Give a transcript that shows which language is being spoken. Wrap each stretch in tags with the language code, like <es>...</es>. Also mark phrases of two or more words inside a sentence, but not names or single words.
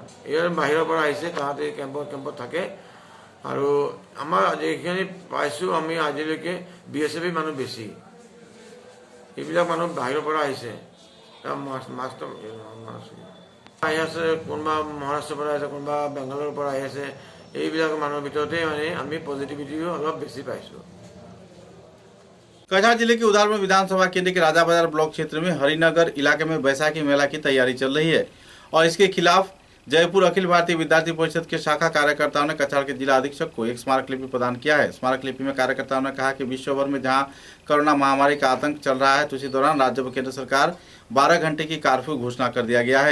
<as>ইয়াৰ বাহিৰৰ পৰা আহিছে, তাহাঁতে কেম্পত থাকে। আৰু আমাৰ যিখিনি পাইছোঁ আমি আজিলৈকে BSF মানুহ বেছি, এইবিলাক মানুহ বাহিৰৰ পৰা আহিছে। মাষ্টৰ আহি আছে, কোনোবা মহাৰাষ্ট্ৰৰ পৰা আহিছে, কোনোবা বেংগালোৰৰ পৰা আহি আছে। এইবিলাক মানুহৰ ভিতৰতে মানে আমি পজিটিভিটিও অলপ বেছি পাইছোঁ।</as> <hi>कछार जिले के उधार में विधानसभा केंद्र के राजा बाजार ब्लॉक क्षेत्र में हरिनगर इलाके में बैसाखी मेला की तैयारी चल रही है और इसके खिलाफ जयपुर अखिल भारतीय विद्यार्थी परिषद के शाखा कार्यकर्ताओं ने कछाड़ के जिला अधीक्षक को एक स्मारक लिपि प्रदान किया है। स्मारक लिपि में कार्यकर्ताओं ने कहा कि विश्व भर में जहां कोरोना महामारी का आतंक चल रहा है, तो इसी दौरान राज्य व केंद्र सरकार 12 घंटे की कर्फ्यू घोषणा कर दिया गया है।</hi>